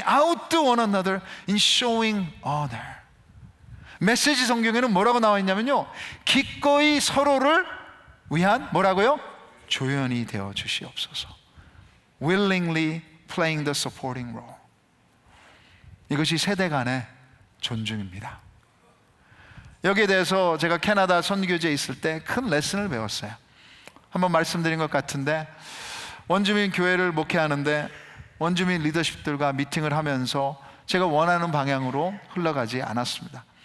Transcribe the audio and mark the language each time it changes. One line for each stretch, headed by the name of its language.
English: Outdo one another in showing honor.
Korean: 메시지 성경에는 뭐라고 나와 있냐면요, 기꺼이 서로를 위한 뭐라고요? 조연이 되어 주시옵소서.
English: Willingly playing the supporting role.
Korean: 이것이 세대 간의 존중입니다. 여기에 대해서 제가 캐나다 선교지에 있을 때 큰 레슨을 배웠어요. 한번 말씀드린 것 같은데, 원주민 교회를 목회하는데 원주민 리더십들과 미팅을 하면서 제가 원하는 방향으로 흘러가지 않았습니다.